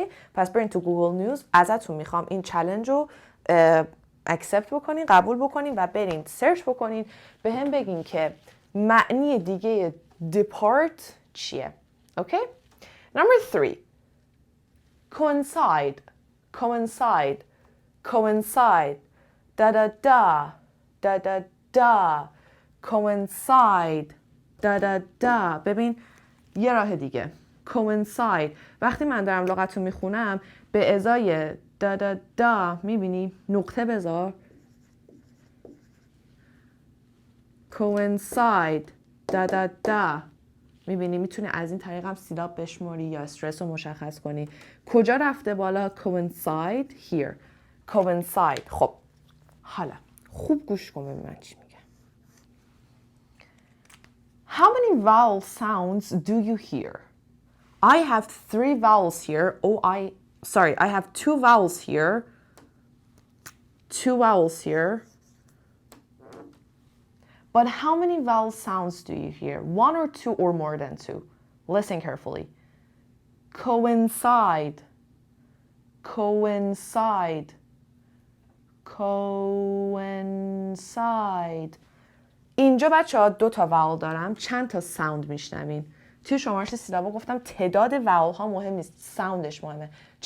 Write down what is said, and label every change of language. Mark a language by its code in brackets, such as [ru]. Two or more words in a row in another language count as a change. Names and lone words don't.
[fa] پس برین تو گوگل نیوز، ازتون میخوام این چالش رو اکسپت بکنین، قبول بکنین و برین سرچ بکنین، به هم بگین که معنی دیگه depart چیه. [en] اوکی؟ Number 3. Coincide. Coincide. Coincide. Da da da. Da da da. Coincide. Da da da. [fa] ببین یه راه دیگه. Coincide. وقتی من دارم لغت رو میخونم به ازای دا دا دا میبینی نقطه بذار. [en] Coincide. دا دا دا. [fa] میبینی میتونی از این طریق هم سیلاب بشماری یا استرس رو مشخص کنی. کجا رفته بالا؟ [en] Coincide here. Coincide. [fa] خب حالا خوب گوش کن ببین من چی میگم. [en] How many vowel sounds do you hear? I have 3 vowels here. I have 2 vowels here. 2 vowels here. But how many vowel sounds do you hear? 1 or 2 or more than 2? Listen carefully. Coincide. Coincide. Coincide. [fa] اینجا بچه ها 2 تا واول دارم. چند تا ساوند میشنوین؟ توی شمارش سیلابا گفتم تعداد واول ها مهم نیست، ساوندش مهمه.